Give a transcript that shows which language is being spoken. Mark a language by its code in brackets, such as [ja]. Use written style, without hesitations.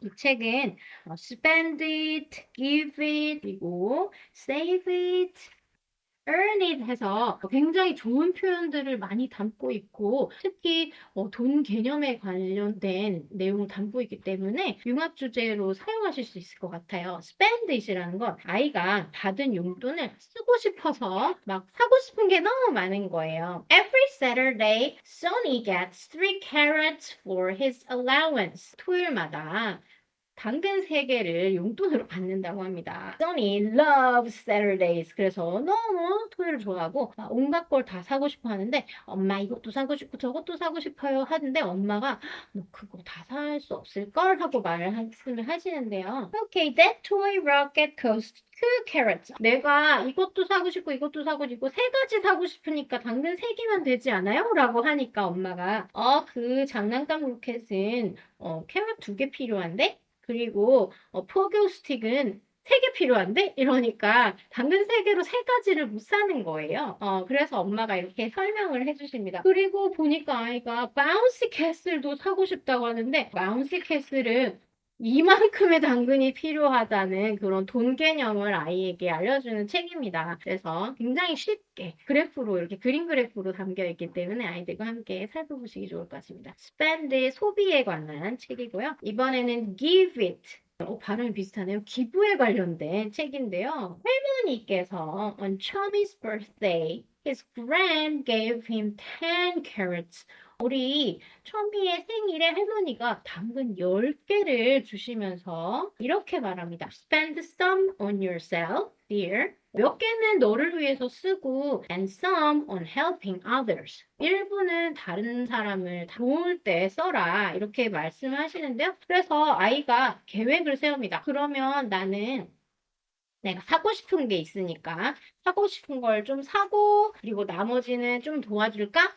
[ko] 이 책은 Spend it, Give it, 그리고 Save it, earn it 해서 굉장히 좋은 표현들을 많이 담고 있고 특히 돈 개념에 관련된 내용을 담고 있기 때문에 융합 주제로 사용하실 수 있을 것 같아요. spend it이라는 건 아이가 받은 용돈을 쓰고 싶어서 막 사고 싶은 게 너무 많은 거예요. [en] Every Saturday, Sonny gets 3 carrots for his allowance. [ko] 토요일마다 당근 3개를 용돈으로 받는다고 합니다. [en] Sonny loves Saturdays. [ko] 그래서 너무 토요일을 좋아하고 온갖 걸 다 사고 싶어 하는데 엄마 이것도 사고 싶고 저것도 사고 싶어요 하는데 엄마가 너 그거 다 살 수 없을걸? 하고 말씀을 하시는데요. [en] Okay, that toy rocket costs 2 carrots. [ko] 내가 이것도 사고 싶고 이것도 사고 싶고 3가지 사고 싶으니까 당근 3개만 되지 않아요? 라고 하니까 엄마가 그 장난감 로켓은 캐럿 2개 필요한데? 그리고 포교 스틱은 3개 필요한데? 이러니까 당근 3개로 3가지를 못 사는 거예요. 그래서 엄마가 이렇게 설명을 해주십니다. 그리고 보니까 아이가 바운시 캐슬도 사고 싶다고 하는데 바운시 캐슬은 이만큼의 당근이 필요하다는 그런 돈 개념을 아이에게 알려주는 책입니다. 그래서 굉장히 쉽게 그래프로 이렇게 그림 그래프로 담겨 있기 때문에 아이들과 함께 살펴보시기 좋을 것 같습니다. 스펜드 소비에 관한 책이고요. 이번에는 Give It. 발음이 비슷하네요. 기부에 관련된 책인데요. 할머니께서 [en] on Chubby's birthday, his grand gave him 10 carrots. [ko] 우리 천미의 생일에 할머니가 당근 10개를 주시면서 이렇게 말합니다. [en] Spend some on yourself, dear. [ko] 몇 개는 너를 위해서 쓰고 [en] and some on helping others. [ko] 일부는 다른 사람을 도울 때 써라. 이렇게 말씀하시는데요. 그래서 아이가 계획을 세웁니다. 그러면 나는 내가 사고 싶은 게 있으니까 사고 싶은 걸 좀 사고 그리고 나머지는 좀 도와줄까?